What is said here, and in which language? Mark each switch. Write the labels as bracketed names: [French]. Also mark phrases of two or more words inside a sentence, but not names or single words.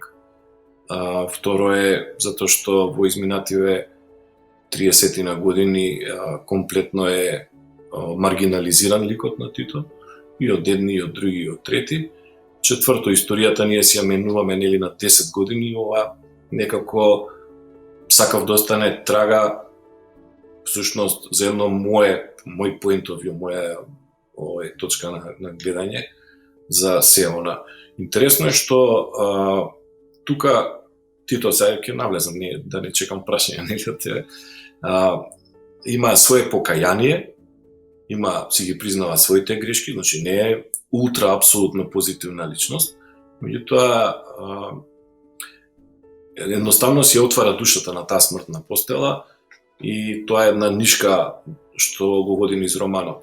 [Macedonian] Второ е, затоа што во изминативе 30 на години комплетно е маргинализиран ликот на Тито, и од едни, и од други, и од трети. Четврто, историјата ние си ја менуваме, нели, на 10 години, ова некако сакав да остане трага, всушност, за едно мој [English] point of view, [Macedonian] моја точка на гледање за се она. Интересно е што тука Тито, сега ќе навлезам, да не чекам прашање, нели, има свое покаяние, си ги признава своите грешки, значи не е ултра апсолутно позитивна личност, меѓутоа едноставно си отвара душата на таа смртна постела и тоа е една нишка што го води низ романот.